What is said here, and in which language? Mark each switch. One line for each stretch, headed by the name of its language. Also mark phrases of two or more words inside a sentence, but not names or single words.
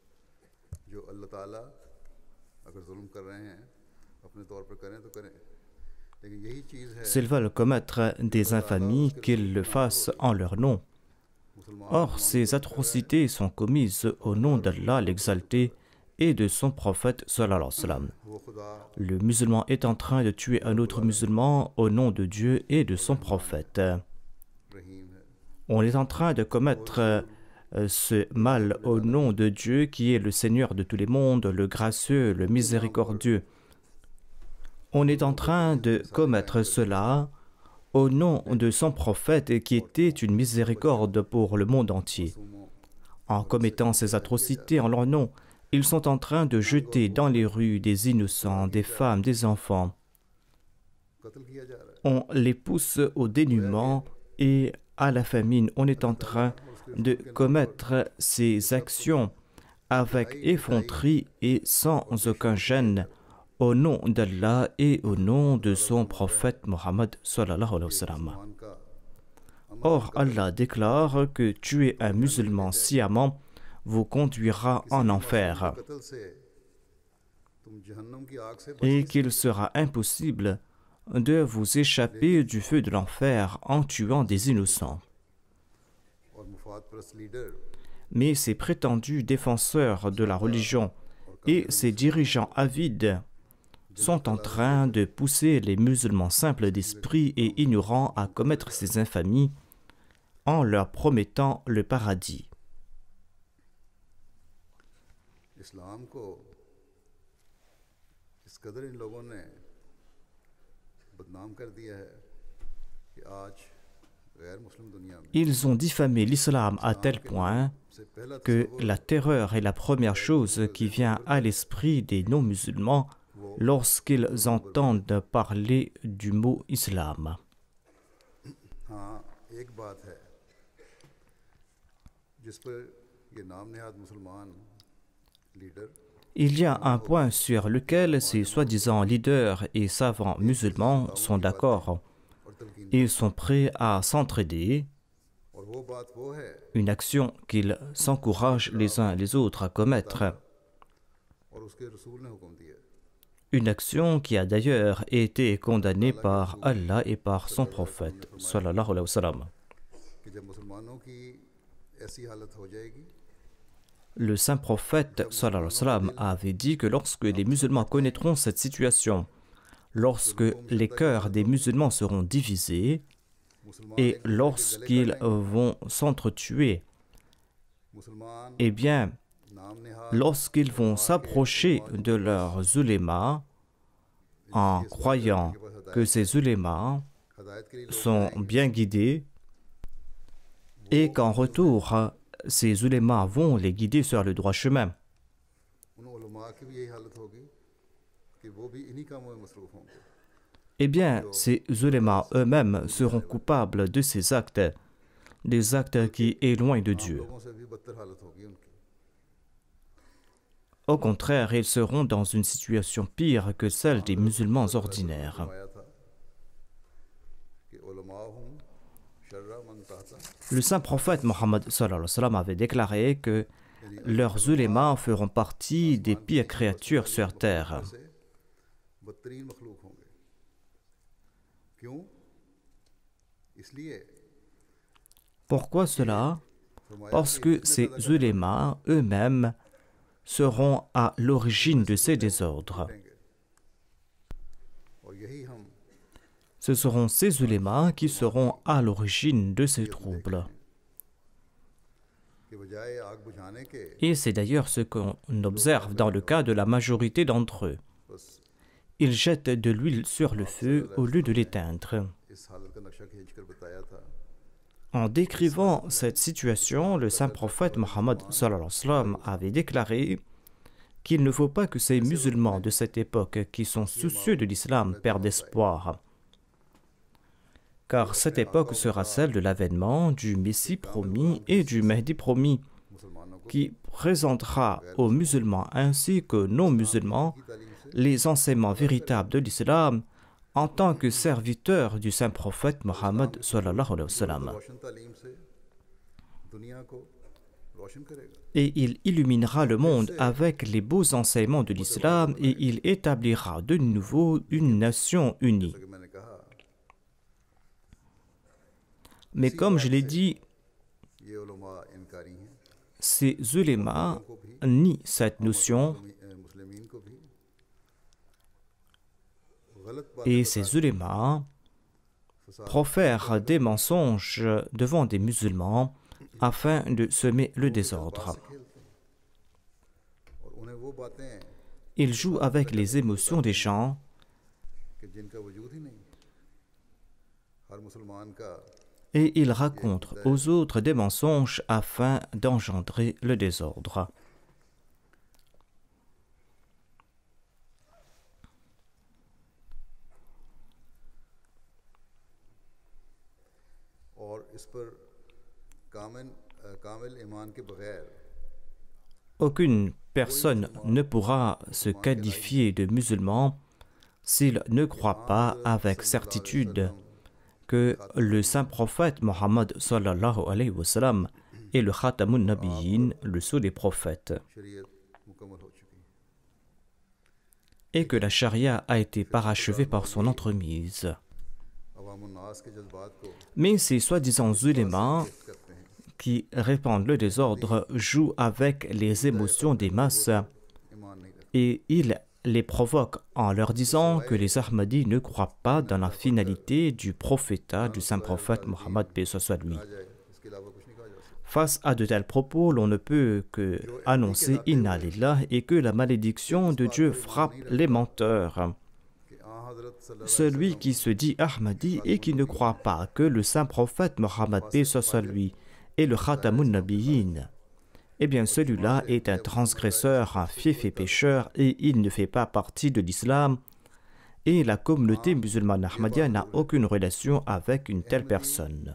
French: S'ils veulent commettre des infamies, qu'ils le fassent en leur nom. Or, ces atrocités sont commises au nom d'Allah l'exalté et de son prophète
Arabic: صلى الله عليه وسلم.
Urdu: وہ خدا
French: Le musulman est en train de tuer un autre musulman au nom de Dieu et de son prophète.
Urdu: رحیم ہے
French: On est en train de commettre ce mal au nom de Dieu qui est le Seigneur de tous les mondes, le gracieux, le miséricordieux. On est en train de commettre cela au nom de son prophète qui était une miséricorde pour le monde entier. En commettant ces atrocités en leur nom, ils sont en train de jeter dans les rues des innocents, des femmes, des enfants.
Urdu: قتل کیا جا رہا ہے
French: On les pousse au dénuement et à la famine. On est en train de commettre ces actions avec effronterie et sans aucun gêne au nom d'Allah et au nom de son prophète Mohammed
Arabic: صلى الله عليه وسلم.
Urdu: مان کا
French: Or, Allah déclare que tuer un musulman sciemment vous conduira en enfer
Urdu: قتل سے تم جہنم کی آگ سے بچ
French: et qu'il sera impossible de vous échapper du feu de l'enfer en tuant des innocents.
Urdu: اور مفاد پرست لیڈر
French: Mais ces prétendus défenseurs de la religion et ces dirigeants avides sont en train de pousser les musulmans simples d'esprit et ignorants à commettre ces infamies en leur promettant le paradis.
Urdu: اسلام کو اس قدر ان لوگوں نے بدنام کر دیا ہے کہ آج غیر مسلم دنیا میں
French: Ils ont diffamé l'islam à tel point
Urdu: سے پہلا
French: que la terreur est la première chose qui vient à l'esprit des non-musulmans lorsqu'ils entendent parler du mot islam.
Urdu: ہاں ایک بات ہے جس پر یہ نام نہاد مسلمان لیڈر
French: Il y a un point sur lequel ces soi-disant leaders et savants musulmans sont d'accord.
Urdu: اور تلقین
French: Ils sont prêts à s'entraider,
Urdu: اور وہ بات وہ ہے
French: une action qu'ils s'encouragent les uns les autres à commettre,
Urdu: اور اس کے رسول نے حکم دیا
French: une action qui a d'ailleurs été condamnée par Allah et par son prophète
Arabic: صلى الله عليه وسلم.
Urdu: کہ جب مسلمانوں کی ایسی حالت ہو جائے گی
French: Le saint prophète
Arabic: صلى الله عليه وسلم
French: avait dit que lorsque les musulmans connaîtront cette situation, lorsque les cœurs des musulmans seront divisés
Urdu: مسلمان
French: et lorsqu'ils vont s'entretuer,
Urdu: مسلمان
French: eh bien,
Urdu: نام نہاد
French: lorsqu'ils vont s'approcher de leurs ulémas en croyant que ces ulémas
Urdu: ہدایت کے لیے لوگ
French: sont bien guidés et qu'en retour, ces ulémas vont les guider sur le droit chemin.
Urdu: ان علما کی بھی یہی حالت ہوگی کہ وہ بھی انہی کاموں میں مصروف ہوں گے
French: Eh bien, ces ulémas eux-mêmes seront coupables de ces actes, des actes qui éloignent de Dieu.
Urdu: لوگوں سے بھی بدتر حالت ہوگی ان کی
French: Au contraire, ils seront dans une situation pire que celle des musulmans ordinaires.
Urdu: فرمایا تھا کہ उलमा हूँ शर्रा मन ताता
French: Le saint prophète Mohammed
Arabic: صلى الله عليه وسلم
French: avait déclaré que leurs ulémas feront partie des pires créatures sur terre.
Urdu: سے بدترین مخلوق ہوں گے کیوں اس لیے
French: Pourquoi cela?
Urdu: فرمایا
French: Parce
Urdu: کہ
French: que
Urdu: اس میں
French: ces
Urdu: اللہ کا
French: ulémas eux-mêmes seront à l'origine de ces désordres.
Urdu: کریں گے اور یہی ہم
French: Ce seront ces ulémas qui seront à l'origine de ces troubles.
Urdu: کہ بجائے آگ بجھانے کے
French: Et c'est d'ailleurs ce qu'on observe dans le cas de la majorité d'entre eux.
Urdu: بس
French: Ils jettent de l'huile sur le feu au lieu de l'éteindre.
Urdu: اس حالت کا نقشہ کھینچ کر بتایا تھا
French: En décrivant cette situation, le saint prophète Mohammed
Arabic: صلى الله عليه وسلم
French: avait déclaré qu'il ne faut pas que ces musulmans de cette époque qui sont soucieux de l'islam perdent espoir. Car cette époque sera celle de l'avènement du Messie promis et du Mahdi promis,
Urdu: مسلمانوں کو
French: qui présentera aux musulmans ainsi qu'aux non-musulmans
Urdu: کی تعلیم سے
French: les enseignements véritables de l'islam en tant que serviteurs du saint prophète Mohammed
Arabic: صلى الله عليه وسلم.
Urdu: روشن تعلیم سے دنیا کو روشن کرے گا
French: Et il illuminera le monde avec les beaux enseignements de l'islam et il établira de nouveau une nation unie.
Urdu: جیسا کہ میں نے کہا
French: Mais comme je l'ai dit,
Urdu: یہ علما انکاری ہیں
French: ces ulémas
Urdu: کو بھی
French: nie cette notion
Urdu: مسلمین کو بھی غلط
French: et
Urdu: باتیں
French: ces ulémas profèrent des mensonges devant des musulmans afin de semer le désordre.
Urdu: سے کھیلتے ہیں اور انہیں وہ باتیں
French: Ils jouent avec les émotions des gens
Urdu: کہ جن کا وجود ہی نہیں، ہر مسلمان کا
French: et ils racontent aux autres des mensonges afin d'engendrer le désordre.
Urdu: اور اس پر کامل ایمان کے بغیر
French: Aucune personne ne pourra se qualifier de musulman s'il ne croit pas avec certitude que le saint prophète Mohammed
Arabic: صلى الله عليه وسلم
French: est le
Arabic: خاتم النبيين,
French: le sceau des prophètes,
Urdu: شریعت مکمل ہو چکی ہے.
French: et que la charia a été parachevée par son entremise.
Urdu: عوام الناس کے جذبات کو
French: Mais ces soi-disant ulémas
Urdu: کرتے ہیں,
French: qui répandent le désordre jouent avec les émotions des masses
Urdu: ایمان نہیں رکھتے.
French: et ils les provoquent en leur disant que les Ahmadis ne croient pas dans la finalité du prophétat du saint prophète Mohammed paix soit lui.
Urdu: کہا جائے اس کے علاوہ کچھ نہیں کہا جا سکتا.
French: Face à de tels propos, l'on ne peut que annoncer
Arabic: إنا لله
French: et que la malédiction de Dieu frappe les menteurs.
Urdu: کہ آنحضرت صلی اللہ
French: Celui qui se dit Ahmadi et qui ne croit pas que le saint prophète Mohammed paix soit lui est le
Arabic: خاتم النبيين,
French: eh bien celui-là est un transgresseur, un fief et pécheur et il ne fait pas partie de l'islam et la communauté musulmane ahmadiyya n'a aucune relation avec une telle personne.